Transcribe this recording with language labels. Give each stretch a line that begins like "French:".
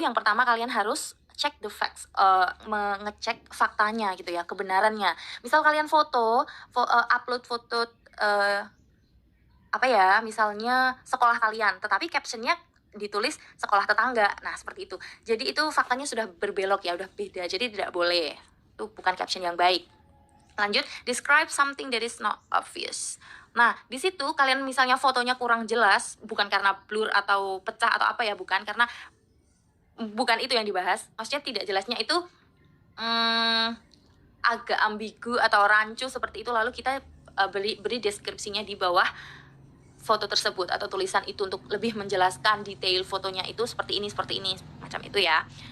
Indonesian: Yang pertama, kalian harus cek
English: the facts,
Indonesian: mengecek faktanya gitu ya, kebenarannya. Misal kalian upload foto misalnya sekolah kalian, tetapi captionnya ditulis sekolah tetangga. Nah, seperti itu. Jadi itu faktanya sudah berbelok ya, udah beda. Jadi tidak boleh. Itu bukan caption yang baik. Lanjut,
English: describe something that is not obvious.
Indonesian: Nah, di situ kalian misalnya fotonya kurang jelas, bukan karena blur atau pecah atau apa ya, bukan, karena bukan itu yang dibahas. Maksudnya tidak jelasnya itu agak ambigu atau rancu seperti itu, lalu kita beri deskripsinya di bawah foto tersebut atau tulisan itu untuk lebih menjelaskan detail fotonya itu seperti ini, macam itu ya.